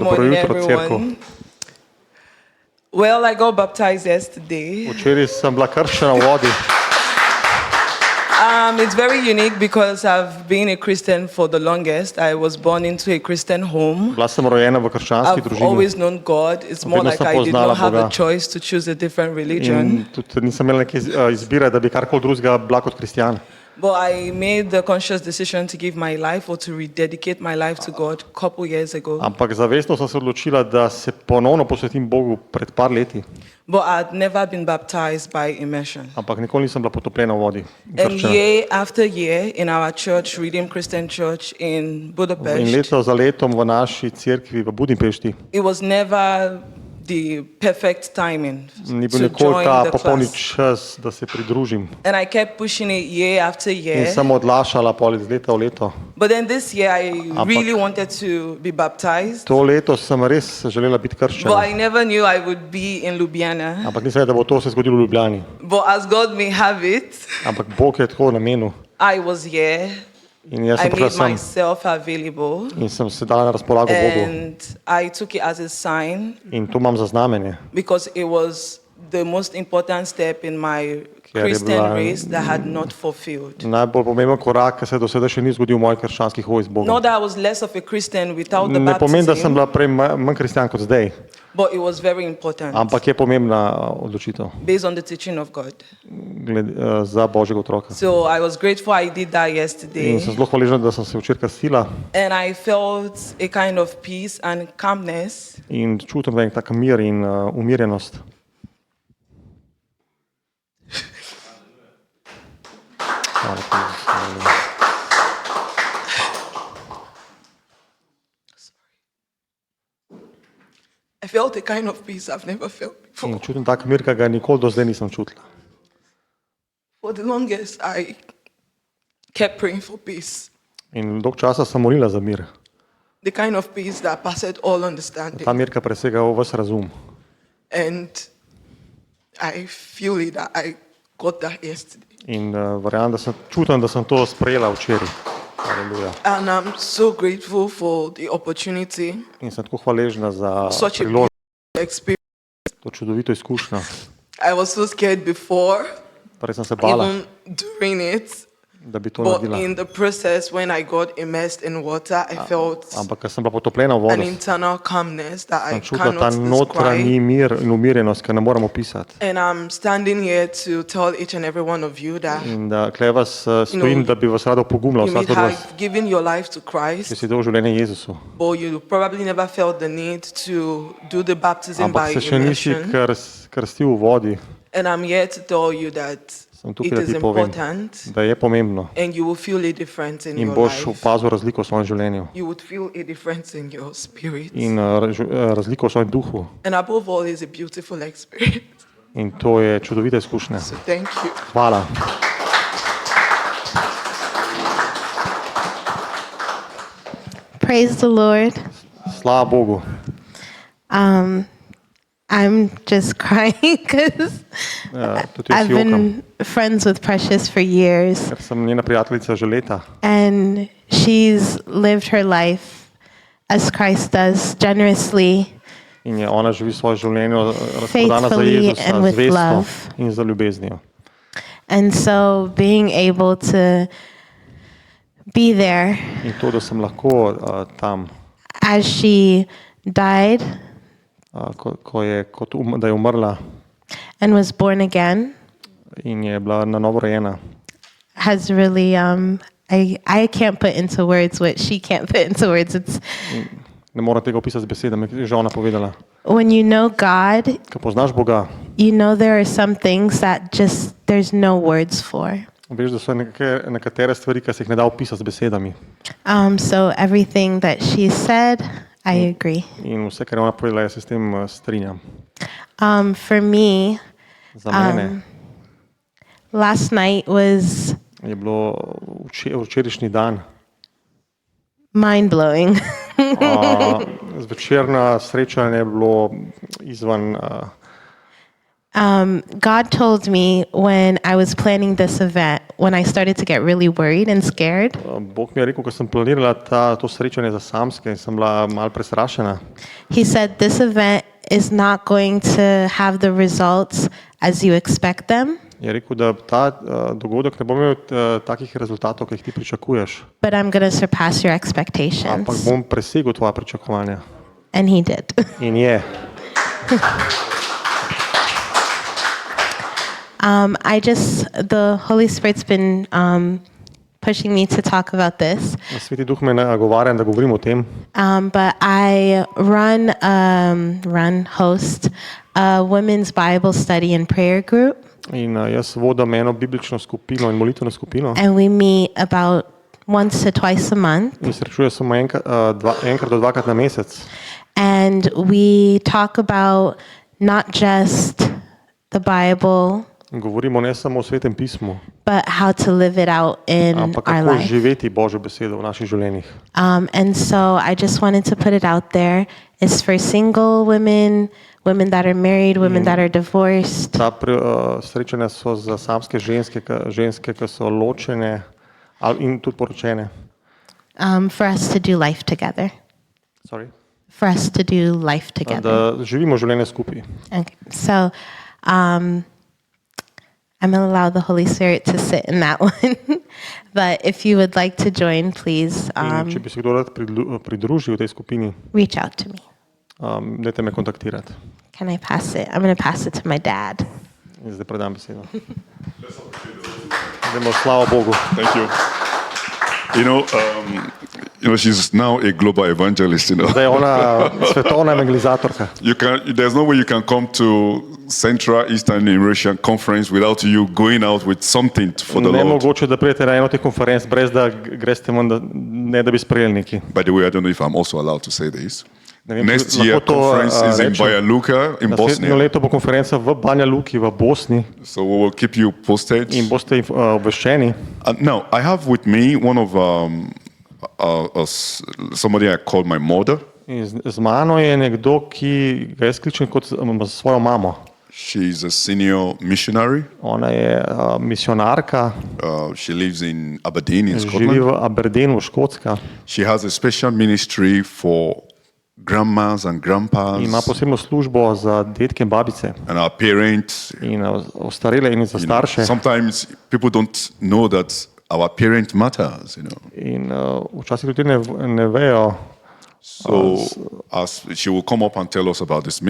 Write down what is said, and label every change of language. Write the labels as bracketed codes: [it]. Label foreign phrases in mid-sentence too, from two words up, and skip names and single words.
[sl] dobro [en] morning, [sl] jutro, [en] everyone. Well, I got baptized yesterday. [sl] včeraj sem bila krščena v vodi. [en] It's very unique because I've been a Christian for the longest. I was born into a Christian home. [sl] Bila sem rojena v krščanski [en] I've [sl] družini [en] always known God. It's more [sl] Vedno [en] like [sl] sem [en] I did [sl] poznala [en] not have a [sl] Boga. [en] choice to choose a different religion. [sl] in tudi nisem imela neke izbire, da bi karkoli drugega bila kot kristjan. [en] But I made the conscious decision to give my life or to rededicate my life to God a couple years ago. [sl] Ampak zavestno sem se odločila, da se ponovno posvetim Bogu pred par leti, [en] But I'd never been baptized by immersion. [sl] ampak nikoli nisem bila potopljena v vodi. [en] And [sl] krščena. [en] year after year in our church, Redeemed Christian Church in [sl] In Budapest, leto za letom v naši cerkvi v Budimpešti [en] it was never the perfect timing [sl] ni bil [en] to [sl] nikoli [en] join [sl] ta [en] the [sl] popolni [en] class. [sl] čas, da se pridružim. [en] And I kept pushing it year after [sl] In [en] year. [sl] sem odlašala pol iz leta v leto. [en] But then this year, I really wanted to be baptized. [sl] To leto sem res želela biti [en] But [sl] krščena, [en] I never knew I would be in Ljubljana. [sl] ampak nisem vedela, da bo to se zgodilo v Ljubljani. [en] But as God may have it, [sl] Ampak Bog je tako namenil [en] I was here. [sl] in jaz [en] I [sl] sem prišla [en] made [sl] sem [en] myself available. [sl] in sem se dala na razpolago Bogu. [en] And I took it as a sign [sl] In to imam za znamenje, [en] because it was the most important step in my [sl] Ker je [en] Christian [sl] bila- [en] race that I had not fulfilled. [sl] najbolj pomemben korak, ki se do sedaj še ni zgodil v mojih krščanskih hoji z Bogom. [en] Not that I was less of a Christian without the [sl] Ne pomeni, da [en] baptism, [sl] sem bila prej manj kristjan kot zdaj, [en] but it was very important [sl] ampak je pomembna odločitev [en] based on the teaching of God. [sl] za Božjega otroka. [en] So I was grateful I did that [sl] In [en] yesterday. [sl] sem zelo hvaležna, da sem se včeraj krstila [en] And I felt a kind of peace and calmness. [sl] in čutim en tak mir in umirjenost. Hvala ti, Jezus. [en] I felt a kind of peace I've never felt before. [sl] In čutim tak mir, ki ga nikoli do zdaj nisem čutila. [en] For the longest, I kept praying for peace. [sl] In dolg časa sem molila za mir. [en] The kind of peace that passed all understanding. [sl] Ta mir, ki presega ves razum. [en] And I feel it that I got that yesterday. [sl] In verjamem, da sem čutim, da sem to sprejela včeraj. Aleluja. [en] And I'm so grateful for the opportunity, [sl] In sem tako hvaležna za [en] such a [sl] priložnost, [en] beautiful experience. [sl] to čudovito izkušnjo. [en] I was so scared before, [sl] Prej sem se bala, [en] even during it, [sl] da bi to [en] but [sl] naredila. [en] in the process, when I got immersed in water, I felt [sl] Ampak ker sem bila potopljena v [en] an [sl] vodo, [en] internal calmness that I [sl] sem čutila ta [en] cannot [sl] notranji [en] describe. [sl] mir in umirjenost, ki ne morem opisati. [en] And I'm standing here to tell each and every one of you that [sl] In da kle vas stojim, da bi vas rada opogumila, [en] you may [sl] vsak od vas, [en] have given your life to [sl] ki [en] Christ, [sl] si dal življenje Jezusu. [en] but you probably never felt the need to do the baptism by [sl] Ampak se še nisi [en] immersion. [sl] krstil v vodi. [en] And I'm here to tell you that [sl] Sem [en] it [sl] tukaj, da [en] is [sl] ti povem, [en] important [sl] da je pomembno [en] and you will feel a difference in [sl] in [en] your [sl] boš [en] life. [sl] opazil razliko v svojem življenju [en] You would feel a difference in your spirit. [sl] in razliko v svojem duhu. [en] And above all, it's a beautiful experience. [sl] In to je čudovita izkušnja. [en] So thank you. [sl] Hvala. [en] Praise the Lord. [sl] Slava Bogu. [en] I'm just crying because [sl] Tudi jaz [en] I've [sl] jokam, [en] been friends with Precious for years, [sl] ker sem njena prijateljica že leta. [en] and she's lived her life as Christ does, generously, [sl] In je ona živi svoje življenje razprodana za [en] Faithfully [sl] Jezusa, [en] and with [sl] zvestno [en] love. [sl] in za ljubeznijo. [en] and so being able to be there [sl] In to, da sem lahko tam, [en] as she died [sl] da je umrla [en] and was born again [sl] in je bila na novo rojena, [en] has really I can't put into words what she can't put into words. It's [sl] ne morem tega opisati z besedami, je že ona povedala. [en] when you know God, [sl] Ko poznaš Boga, [en] you know there are some things that just there's no words for. [sl] veš, da so nekatere stvari, ki se jih ne da opisati z besedami. [en] So everything that she said, I agree. [sl] In vse, kar je ona povedala, jaz se s tem strinjam. [en] For me, [sl] Za mene [en] last night was [sl] je bilo včerajšnji dan, [en] mind blowing. [sl] zvečerno srečanje je bilo izvan. [en] God told me when I was planning this event, when I started to get really worried and scared, [sl] Bog mi je rekel, ko sem planirala to srečanje za samske in sem bila malo prestrašena. [en] He said this event is not going to have the results as you expect them, [sl] Je rekel, da ta dogodek ne bo imel takih rezultatov, ki jih ti pričakuješ, [en] but I'm going to surpass your expectations. [sl] ampak bom presegel tvoja pričakovanja. [en] And he did. [sl] In je. [en] The Holy Spirit's been pushing me to talk about this, [sl] Sveti duh me nagovarja, da govorim o tem. [en] but I host a women's Bible study and prayer group, [sl] In jaz vodim eno biblično skupino in molitveno skupino. [en] and we meet about once to twice a month, [sl] In srečuje samo enkrat do dvakrat na mesec. [en] and we talk about not just the Bible, [sl] Govorimo ne samo o Svetem pismu, [en] but how to live it out in [sl] ampak [en] our [sl] kako [en] life. [sl] živeti Božjo besedo v naših življenjih. [en] And so I just wanted to put it out there. It's for single women, women that are married, women that are divorced. [sl] Srečanja so za samske ženske, ki so ločene in tudi poročene. [en] For us to do life together. Sorry. For us to do life together. [sl] Da živimo življenje skupaj. [en] Okay. So I'm going to allow the Holy Spirit to sit in that one. But if you would like to join, please [sl] In če bi se kdo rad pridružil tej skupini, [en] reach out to me. [sl] dajte me kontaktirati. [en] Can I pass it? I'm going to pass it to my dad. [sl] In zdaj predam besedo. Dajmo slavo Bogu. [en] Thank you. She's now a global evangelist. [sl] Zdaj je ona svetovna evangelizatorka. [en] There's no way you can come to Central Eastern Eurasian Conference without you going out with something for the [sl] Ne [en] Lord. [sl] mogoče, da prijete na eno teh konferenc, brez da greste ven, ne da bi sprejeli neki. [en] By the way, I don't know if I'm also allowed to say this. [sl] Ne vem, [en] Next [sl] lahko [en] year [sl] to, [en] conference is in [sl] rečem. [en] Banja Luka in [sl] Naslednjo Bosnia. leto bo konferenca v Banja Luki v Bosni [en] So we will keep you posted. [sl] in boste obveščeni. [en] Now, I have with me one of somebody I call my mother. [sl] In z mano je nekdo, ki ga jaz kličem kot svojo mamo. [en] She's a senior missionary. [sl] Ona je misionarka, [en] She lives in Aberdeen in [sl] živi Scotland. v Aberdeenu, Škotska. [en] She has a special ministry for grandmas and grandpas [sl] Ima posebno službo za detke in babice [en] and our parents. [sl] in ostarele in za starše. [en] Sometimes people don't know that our parent matters. [sl] In včasih ljudi ne vejo. [en] So as she will come up and tell us about this